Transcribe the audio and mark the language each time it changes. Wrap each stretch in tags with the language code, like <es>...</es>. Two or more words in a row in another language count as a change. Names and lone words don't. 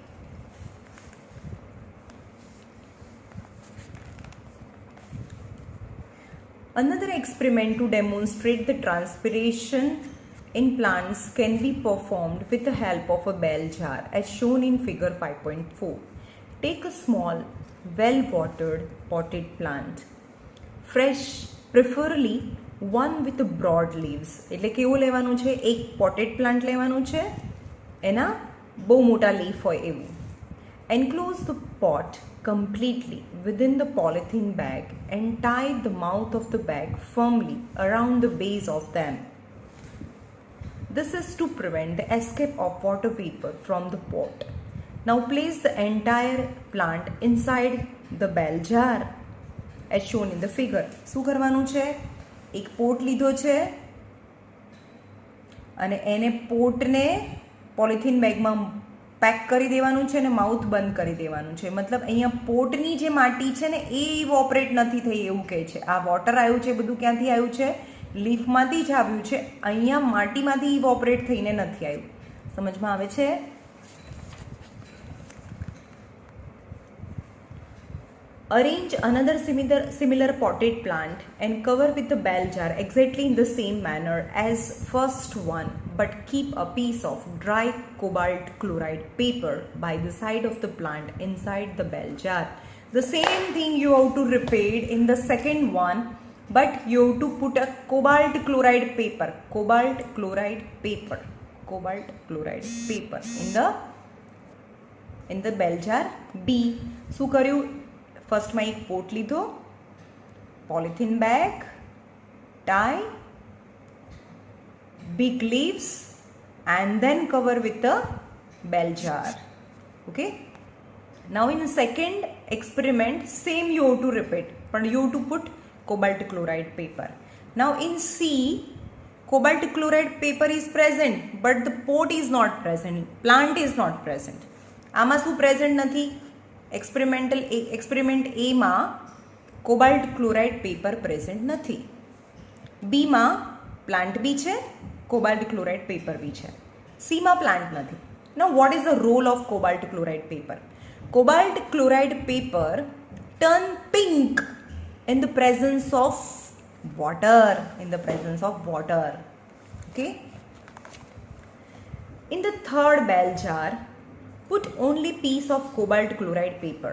<en>Another experiment to demonstrate the transpiration in plants can be performed with the help of a bell jar as shown in figure 5.4. Take a small, well-watered potted plant, fresh, preferably one with the broad leaves.</en> <gu>એટલે કેવું લેવાનું છે? એક</gu> <en>potted plant</en> <gu>લેવાનું છે, એના બહુ મોટા leaf હોય એવું.</gu> <en>Enclose the pot completely within the polythene bag and tie the mouth of the bag firmly around the base of them. This is to prevent the escape of water vapor from the pot. Now place the entire plant inside the bell jar as shown in the figure.</en> <gu>શું કરવાનું છે? એક પોટ લીધો છે અને એને પોટને</gu> <en>polythene bagમાં</en> <gu>પેક કરી દેવાનું છે અને માઉથ બંધ કરી દેવાનું છે. મતલબ અહીંયા પોટની જે માટી છે ને એ ઇવોપરેટ નથી થઈ એવું કહે છે. આ વોટર આવ્યું છે બધું ક્યાંથી આવ્યું છે? લીફમાંથી જ આવ્યું છે. અહીંયા માટીમાંથી ઇવોપરેટ થઈને નથી આવ્યું. સમજમાં આવે છે?</gu> <en>Arrange another similar potted plant and cover with the bell jar exactly in the same manner as first one but keep a piece of dry cobalt chloride paper by the side of the plant inside the bell jar. The same thing you have to repeat in the second one, but you have to put a cobalt chloride paper in the bell jar B.</en> <gu>શું કર્યું? ફર્સ્ટમાં એક પોટ લીધો,</gu> <en>polythene bag, tie, big leaves and then cover with the bell jar. Okay, now in the second experiment same you have to repeat, but you have to put cobalt chloride paper. Now in C, cobalt chloride paper is present but the pot is not present, plant is not present.</en> <gu>આમાં શું પ્રેઝન્ટ નથી? એક્સપેરિમેન્ટ A માં</gu> <en>cobalt chloride paper present</en> <gu>નથી. B માં પ્લાન્ટ બી છે,</gu> <en>cobalt chloride paper</en> <gu>બી છે. C માં પ્લાન્ટ નથી.</gu> <en>Now what is the role of cobalt chloride paper? Cobalt chloride paper turn pink in the presence of water. Okay. In the third bell jar, put only piece of cobalt chloride paper.</en>